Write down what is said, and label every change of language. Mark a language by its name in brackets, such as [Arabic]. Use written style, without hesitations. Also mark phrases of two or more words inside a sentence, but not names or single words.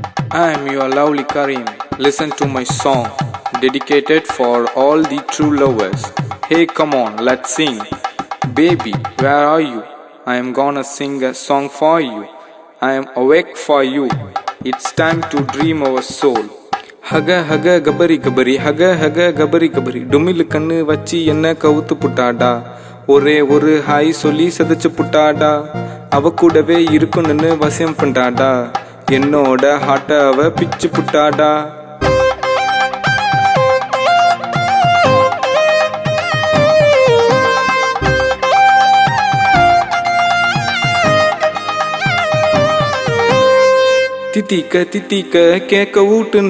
[English] I am your lovely Karim. Listen to my song, dedicated for all the true lovers. Hey, come on, let's sing. Baby, where are you? I am gonna sing a song for you. I am awake for you. It's time to dream our soul. Haga haga gabari gabari, haga haga gabari gabari. [Tamil] டுமில் கண்ணு வச்சி என்ன கவுத்து புட்டாடா. ஒரே ஒரு ஹாய் சொல்லி சதைச்சு புட்டாடா. அவ கூடவே இருக்குன்னு வசியம் பண்ணாடா. என்னோட ஹாட்ட அவ பிச்சு புட்டாடா. தித்திக்க தித்திக்க கேக்க ஊட்டுன.